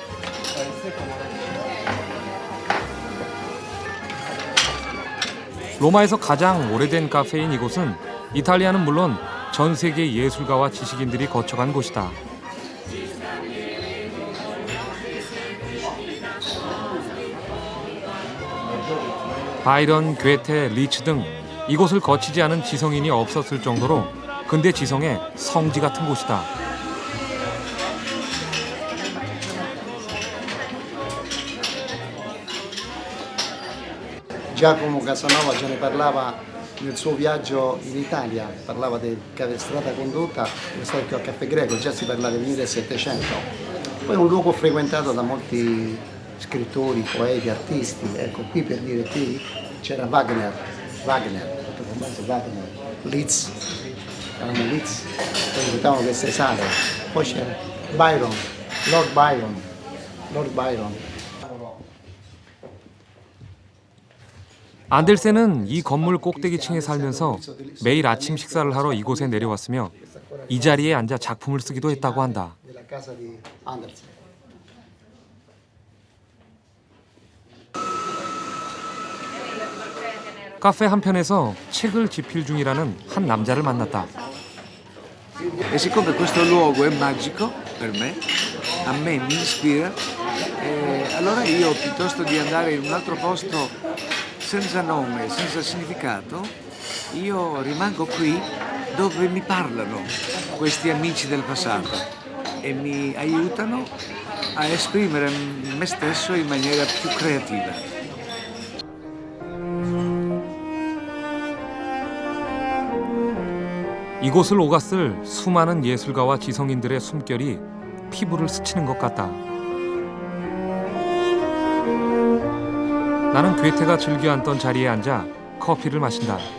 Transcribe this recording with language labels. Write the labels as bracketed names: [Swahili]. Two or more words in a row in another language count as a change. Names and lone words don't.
[Korean] 로마에서 가장 오래된 카페인 이곳은 이탈리아는 물론 전 세계 예술가와 지식인들이 거쳐간 곳이다. 바이런, 괴테, 리츠 등 이곳을 거치지 않은 지성인이 없었을 정도로 근대 지성의 성지 같은 곳이다. [Italian] Giacomo Casanova ce ne parlava nel suo viaggio in Italia, parlava di strada condotta, questo Caffè Greco, già si parlava del 1700. Poi è un luogo frequentato da molti scrittori, poeti, artisti. Ecco, qui per dire qui c'era Wagner, Liszt, erano Liszt, poi ascoltavano queste sale. Poi c'era Byron, Lord Byron. [Korean] 안델센은 이 건물 꼭대기층에 살면서 매일 아침 식사를 하러 이곳에 내려왔으며 이 자리에 앉아 작품을 쓰기도 했다고 한다. 카페 한편에서 책을 집필 중이라는 한 남자를 만났다. [Italian] E siccome questo luogo è magico per me, a me mi ispira, allora io piuttosto di andare in un altro posto senza nome, senza significato, io rimango qui dove mi parlano questi amici del passato e mi aiutano a esprimere me stesso in maniera più creativa. [Korean] 이곳을 오갔을 수많은 예술가와 지성인들의 숨결이 피부를 스치는 것 같다. 나는 괴테가 즐겨 앉던 자리에 앉아 커피를 마신다.